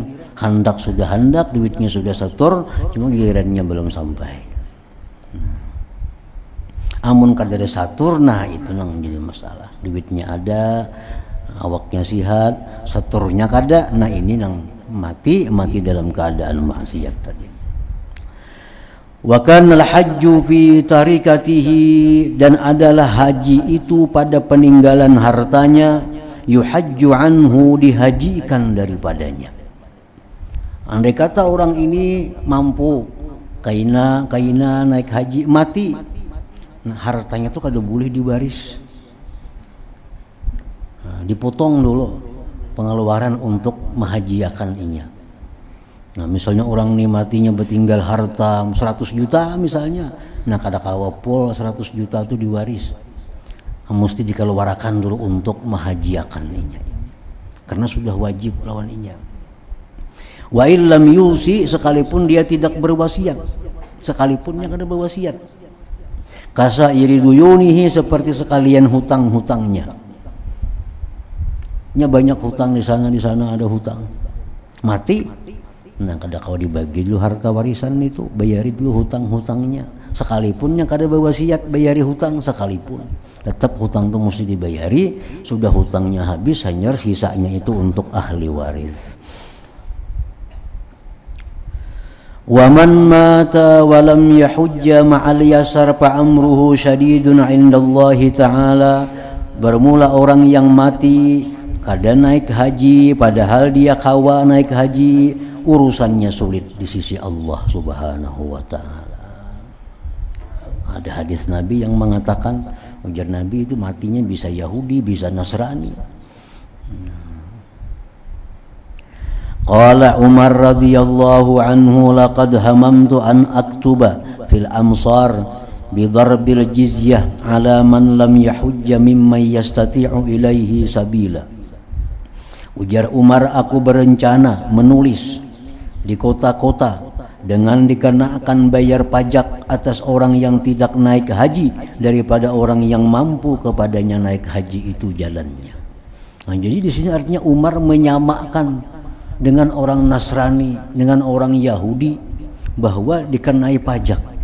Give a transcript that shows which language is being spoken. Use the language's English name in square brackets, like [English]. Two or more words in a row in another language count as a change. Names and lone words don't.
[Banjar] Handak sudah handak, duitnya sudah satur, cuma gilirannya belum sampai. Amun kada ada satur, nah itu nang jadi masalah. Duitnya ada, awaknya sehat, saturnya kada, nah ini nang mati dalam keadaan maksiat tadi. [Arabic] وكان الحج في تركته, [Banjar] dan adalah haji itu pada peninggalan hartanya, [Arabic] يحج عنه, [Banjar] dihajikan daripadanya. Andai kata orang ini mampu kaina naik haji, mati, nah hartanya itu kada boleh dibaris, dipotong dulu pengeluaran untuk menghajiakan inya. Nah misalnya orang nih matinya bertinggal harta 100 juta misalnya, nah kada kawapol 100 juta itu diwaris, mesti dikeluarkan dulu untuk menghajiakan inya, karena sudah wajib lawan inya. [Arabic] وإن لم يوص, [Banjar] sekalipun dia tidak berwasiat, sekalipun yang kada berwasiat. [Arabic] كسائر ديونه, [Banjar] seperti sekalian hutang-hutangnya. Banyak hutang di sana ada hutang, mati, nah kada kau dibagi dulu harta warisan itu, bayari dulu hutang-hutangnya, sekalipun yang kada berwasiat bayari hutang sekalipun, tetap hutang itu mesti dibayari. Sudah hutangnya habis, hanya sisanya itu untuk ahli waris. [Arabic] ومن مات ولم يحج مع اليسار فأمره شديد عند الله تعالى. [Banjar] Bermula orang yang mati kada naik haji padahal dia kawa naik haji, urusannya sulit di sisi Allah [Arabic] سبحانه وتعالى. [Banjar] Ada hadis Nabi yang mengatakan, ujar Nabi itu matinya bisa Yahudi, bisa Nasrani. [Arabic] قال عمر رضي الله عنه لقد هممت أن أكتب في الأمصار بضرب الجزية على من لم يحج ممن يستطيع إليه سبيلا. [Banjar] Ujar Umar, aku berencana menulis di kota-kota dengan dikenakan bayar pajak atas orang yang tidak naik haji daripada orang yang mampu kepadanya naik haji itu jalannya. Nah, jadi di sini artinya Umar menyamakan dengan orang Nasrani, dengan orang Yahudi bahwa dikenai pajak.